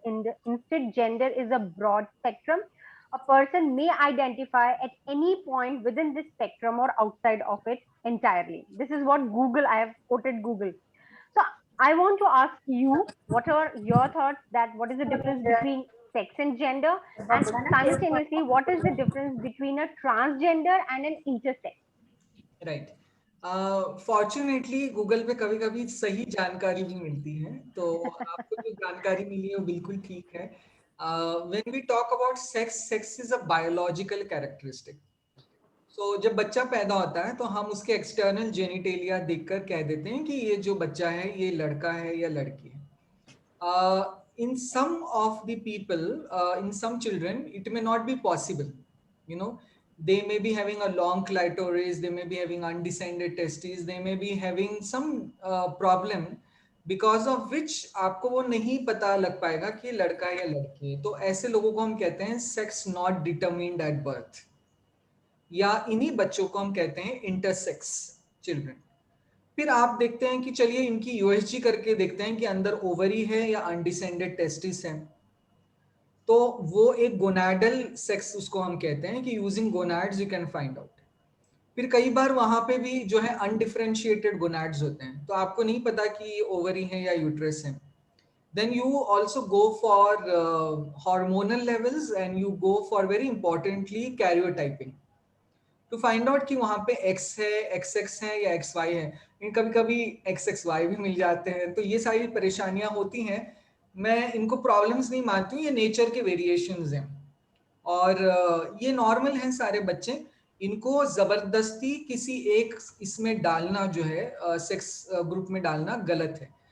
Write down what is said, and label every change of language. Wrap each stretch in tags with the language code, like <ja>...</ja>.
<en>Instead, gender is a broad spectrum. A person may identify at any point within this spectrum or outside of it entirely. This is what Google, I have quoted Google. So I want to ask you, what are your thoughts, that what is the difference between sex and gender? And simultaneously, what is the difference between a transgender and an intersex? Right fortunately</en> <hi>Google पे कभी कभी सही जानकारी भी मिलती है, तो आपको जो जानकारी मिली है वो बिल्कुल ठीक है.</hi> <en>When we talk about sex, sex is a biological characteristic.</en> <hi>सो जब बच्चा पैदा होता है तो हम उसके एक्सटर्नल जेनिटेलिया देखकर कह देते हैं कि ये जो बच्चा है ये लड़का है या लड़की है.</hi> <en>In some of the people, in some children, it may not be possible. You know, they may be having a long clitoris, they may be having undescended testes, they may be having some problem because of which</en> <hi>आपको वो नहीं पता लग पाएगा कि लड़का है या लड़की है. तो ऐसे लोगों को हम कहते हैं</hi> <en>sex not determined at birth,</en> <hi>या इन्हीं बच्चों को हम कहते हैं इंटरसेक्स चिल्ड्रन. फिर आप देखते हैं कि चलिए इनकी यूएसजी करके देखते हैं कि अंदर ओवरी है या अनडिसेंडेड टेस्टिस है. तो वो एक गोनाडल सेक्स उसको हम कहते हैं कि</hi> <en>Using gonads you can find out.</en> <hi>फिर कई बार वहां पे भी जो है अनडिफरेंशिएटेड गोनाड्स होते हैं, तो आपको नहीं पता कि ओवरी है या यूट्रस है.</hi> <en>Then you also go for hormonal levels, and you go for very importantly karyotyping to find out</en> <hi>कि वहां पे X है, XX है या XY है. कभी कभी XXY भी मिल जाते हैं. तो ये सारी परेशानियां होती हैं. मैं इनको प्रॉब्लम्स नहीं मानती हूँ, ये नेचर के वेरिएशंस हैं और ये नॉर्मल हैं सारे बच्चे. इनको जबरदस्ती किसी एक इसमें डालना जो है सेक्स ग्रुप में डालना गलत है.</hi>